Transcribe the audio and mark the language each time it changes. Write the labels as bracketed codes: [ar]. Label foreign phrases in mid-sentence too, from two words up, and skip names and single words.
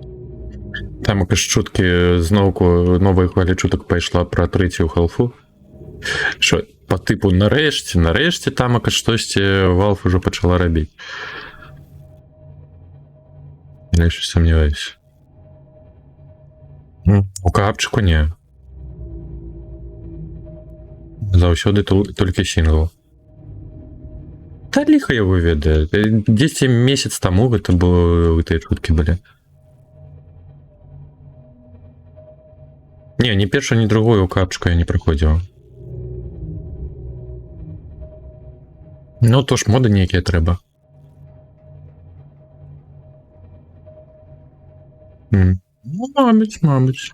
[uk] Там якось чутки знову нової хвилі чуток пайшла про третю халфу. Що, по типу нарешті там якось щось Valve уже почала робити. Я ще сумніваюся. У капчику ні. [be] Заўсёды толькі сінгл. [uk] Та ліха його веде. [be] 10 месяц тому гэта было гэтыя чуткі былі. Не, ні першу, ні другую капчику я не проходзіў. Ну, то ж моды нейкія трэба. [uk] Ну, мабуть.